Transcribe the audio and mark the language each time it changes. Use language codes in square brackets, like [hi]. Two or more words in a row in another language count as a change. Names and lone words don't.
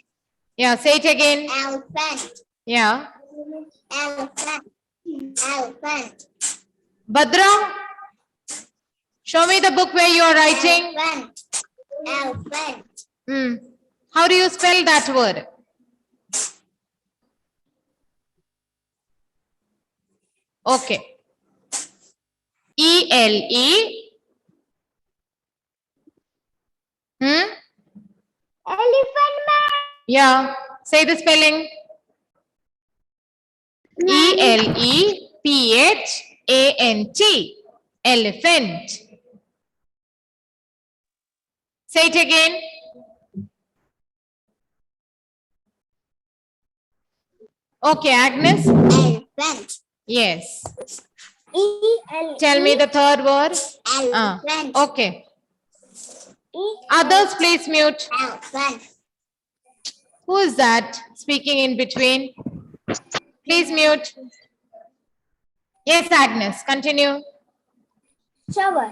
[en] Yeah, say it again. elephant, Yeah. elephant, elephant. Badra. Show me the book where you are writing. Elephant. Elephant. How do you spell that word? Okay. E-L-E. Elephant man. Yeah. Say the spelling. E-L-E-P-H-A-N-T. Elephant. Say it again. Okay, Agnes. Elephant. Yes. E-L-E. Tell me the third word. Elephant. Okay. Others, please mute. Elephant. Who is that speaking in between? Please mute. Yes, Agnes, continue. Shower.